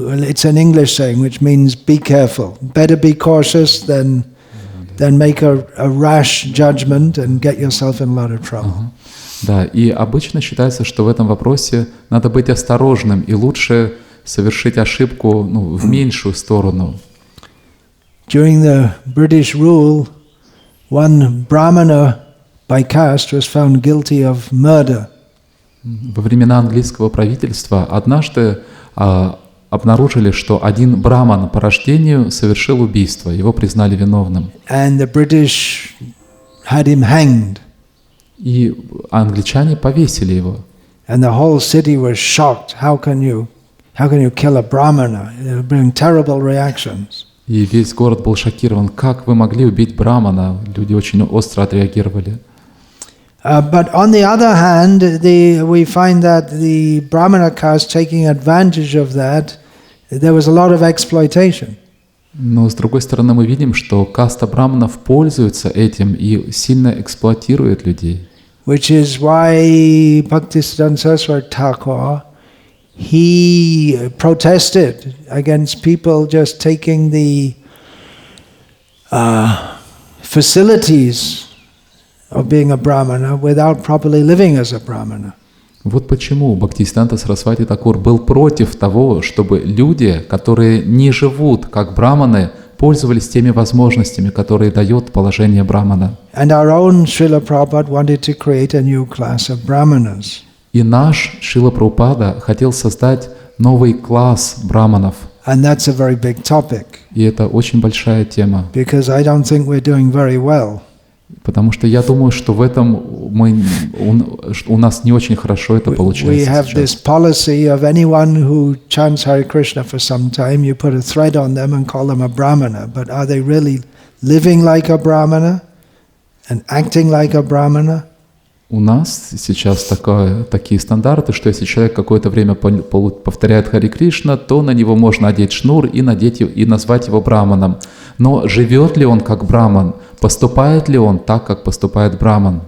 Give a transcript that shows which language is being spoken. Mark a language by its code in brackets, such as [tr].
[en] It's an English saying which means be careful. Better be cautious than make a rash judgment and get yourself in a lot of trouble. [ru] Да, и обычно считается, что в этом вопросе надо быть осторожным и лучше совершить ошибку в меньшую сторону. [en] During the British rule, one Brahmana by caste was found guilty of murder. [ru] Во времена английского правительства однажды обнаружили, что один браман по рождению совершил убийство, его признали виновным. [en] And the British had him hanged. [ru] И англичане повесили его. [en] And the whole city was shocked. How can you kill a Brahmana? It would bring terrible reactions. [ru] И весь город был шокирован. Как вы могли убить брамана? Люди очень остро отреагировали. [en] But on the other hand, we find that the Brahmana caste taking advantage of that, there was a lot of exploitation. [ru] Но с другой стороны мы видим, что каста браманов пользуется этим и сильно эксплуатирует людей. [en] Which is why Bhaktisiddhanta Saraswati Thakur, he protested against people just taking the facilities of being a Brahmana without properly living as a Brahmana. [ru] Вот почему Бхактисиддханта Сарасвати Такур был против того, чтобы люди, которые не живут как браманы, пользовались теми возможностями, которые дает положение брамана. [en] And our own Srila Prabhupada wanted to create a new class of Brahmanas. [ru] И наш Шрила Прабхупада хотел создать новый класс браманов. [en] And that's a very big topic. [ru] И это очень большая тема. [en] Because I don't think we're doing very well. [ru] Потому что я думаю, что в этом у нас не очень хорошо это [en] We [ru] получается [en] have this [ru] сейчас. [en] policy of anyone who chants Hare Krishna for some time, you put a thread on them and call them a Brahmana. But are they really living like a Brahmana and acting like a Brahmana? [ru] У нас сейчас такие стандарты, что если человек какое-то время повторяет Хари Кришна, то на него можно одеть шнур и назвать его браманом. Но живет ли он как браман? Поступает ли он так, как поступает браман?